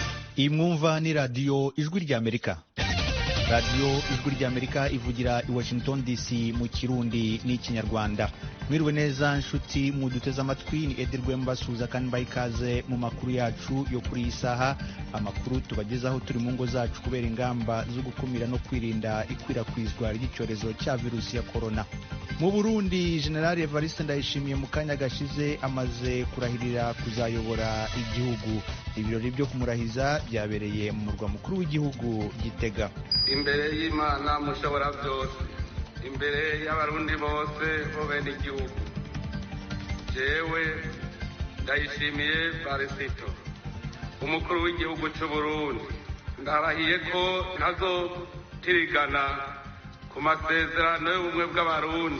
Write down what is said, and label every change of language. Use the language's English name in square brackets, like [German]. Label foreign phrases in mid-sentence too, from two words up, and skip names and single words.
[Kinyarwanda] Imwumva ni radio Ijwi ry'Amerika. Radio Ijwi ry'Amerika ivugira i Washington DC mu Kirundi n'ikinyarwanda. Mwiriwe neza nshuti muduteze amatwi, ni Edirwe mbasuza kandi bayikaze mu makuru yacu yo kuri isaha. Amakuru tubagezaho turi mu ngo zacu kubera ingamba zo gukumira no kwirinda ikwirakwizwa ry'icyorezo cya virusi ya corona. Mu Burundi, General Evariste Ndayishimiye mu kanya gashize amaze kurahirira kuzayobora igihugu. Ibirori byo kumurahiza byabereye mu murwa mukuru w'igihugu Gitega. [Rundi] Imbere y'Imana mushobora byose, imbere y'abarundi bose bo bene igihugu, jewe Ndayishimiye Evariste, umukuru w'igihugu cy'u Burundi, ndarahiye ko ntazotirigana ku masezerano y'ubumwe bw'abarundi.